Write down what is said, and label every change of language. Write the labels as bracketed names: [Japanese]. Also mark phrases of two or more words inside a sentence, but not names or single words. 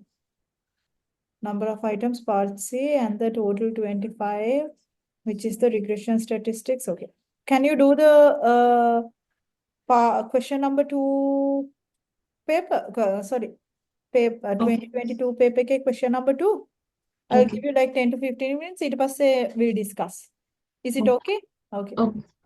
[English] Number of items, part C, and the total 25, which is the regression statistics. Okay. Can you do the question number 2 paper? Sorry. Paper 2022 paper ke question number 2. I'll Okay. give you like 10 to 15 minutes. [Sinhala] ඊට පස්සේ [English] we'll discuss. Is it okay? Okay. Okay.